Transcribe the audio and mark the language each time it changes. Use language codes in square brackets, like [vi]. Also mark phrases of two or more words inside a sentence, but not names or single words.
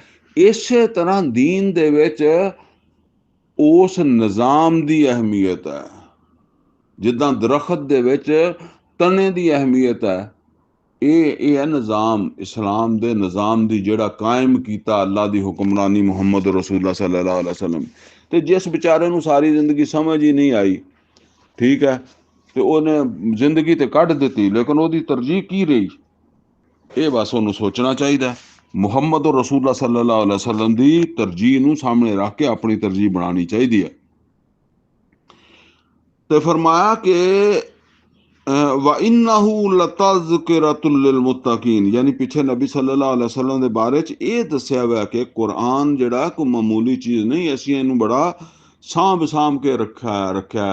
[pa] ਇਸੇ ਤਰ੍ਹਾਂ ਦੀਨ ਦੇ ਵਿੱਚ ਉਸ ਨਿਜ਼ਾਮ ਦੀ ਅਹਿਮੀਅਤ ਹੈ। ਜਿੱਦਾਂ ਦਰਖਤ ਦੇ ਵਿੱਚ ਤਣੇ ਦੀ ਅਹਿਮੀਅਤ ਹੈ, ਇਹ ਹੈ ਨਿਜ਼ਾਮ, ਇਸਲਾਮ ਦੇ ਨਿਜ਼ਾਮ ਦੀ ਜਿਹੜਾ ਕਾਇਮ ਕੀਤਾ ਅੱਲਾ ਦੀ ਹੁਕਮਰਾਨੀ ਮੁਹੰਮਦ ਰਸੂਲੁल्लाह [ar] صلى الله عليه وسلم. [pa] ਤੇ ਜਿਸ ਵਿਚਾਰੇ ਨੂੰ ਸਾਰੀ ਜ਼ਿੰਦਗੀ ਸਮਝ ਹੀ ਨਹੀਂ ਆਈ, ਠੀਕ ਹੈ, ਤੇ ਉਹਨੇ ਜ਼ਿੰਦਗੀ ਤੇ ਕੱਢ ਦਿੱਤੀ, ਲੇਕਿਨ ਉਹਦੀ ਤਰਜੀਹ ਕੀ ਰਹੀ, ਇਹ ਬਸ ਉਹਨੂੰ ਸੋਚਣਾ ਚਾਹੀਦਾ। ਮੁਹੰਮਦ ਰਸੂਲੁल्लाह [ar] صلى الله عليه وسلم [pa] ਦੀ ਤਰਜੀਹ ਨੂੰ ਸਾਹਮਣੇ ਰੱਖ ਕੇ ਆਪਣੀ ਤਰਜੀਹ ਬਣਾਉਣੀ ਚਾਹੀਦੀ ਹੈ। ਤੇ ਫਰਮਾਇਆ ਕਿ [ar] وإنه لتذكرة للمتقين, [pa] ਯਾਨੀ ਪਿੱਛੇ ਨਬੀ [ar] صلى الله عليه وسلم [pa] ਦੇ ਬਾਰੇ 'ਚ ਇਹ ਦੱਸਿਆ ਹੋਇਆ ਕਿ ਕੁਰਾਨ ਜਿਹੜਾ ਕੋਈ ਮਾਮੂਲੀ ਚੀਜ਼ ਨਹੀਂ, ਅਸੀਂ ਇਹਨੂੰ ਬੜਾ ਸਾਂਭ ਕੇ ਰੱਖਿਆ।